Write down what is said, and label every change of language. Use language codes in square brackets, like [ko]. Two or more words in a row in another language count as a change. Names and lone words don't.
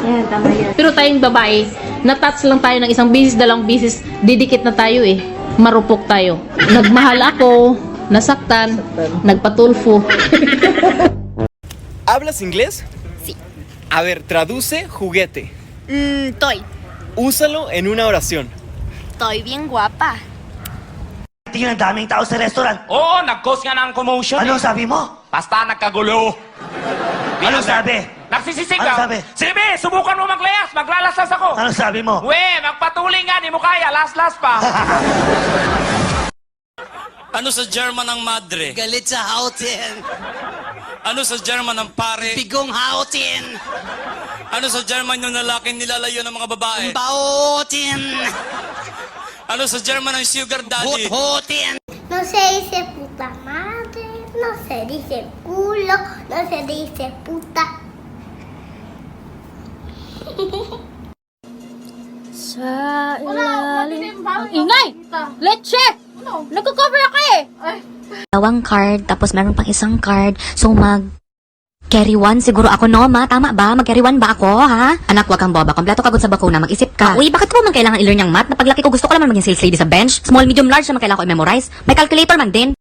[tl] Pero tayong babae, na-touch lang tayo ng isang bisis, dalawang bisis, didikit na tayo eh. Marupok tayo. Nagmahal ako, nasaktan, nagpatulfo. [es] ¿Hablas inglés? Sí. A ver, traduce juguete. [en] Toy. [es] Úsalo en una oración. Toy bien guapa. [tl] Tingnan, daming tao sa restaurant. Oo, nag-cause nga ng commotion. Ano sabi mo? Basta nagkagulo. Ano sabi? Nagsisisigaw. Ano sabi? Sige, subukan mo maglayas. Maglalaslas ako. Ano sabi mo? We, magpatuloy nga. Di mo kaya. Las-las pa. Ano sa German ang madre? Galit sa hautin. Ano sa German ang pare? Bigong hautin. Ano sa German yung lalaking nilalayo ng mga babae? Bautin. Ano sa German ang sugar daddy? Hut-hutin. [es] No se dice puta madre, no se dice culo, no se dice puta. [tl] Sa ilalim. Ang ingay! Leche! Nagko-cover ako eh! Dalawang card, tapos meron pang isang card. So [en] carry one [tl] siguro ako, no, ma? Tama ba? Mag- [en] carry one [tl] ba ako, ha? Anak, wag kang boba. Kompleto ka sa bakuna. Mag-isip ka. Uy, bakit ko man kailangan i-learn yung math? Na paglaki ko gusto ko naman maging sales lady sa bench. [en] Small, medium, large [tl] naman kailangan ko i-memorize. May calculator man din.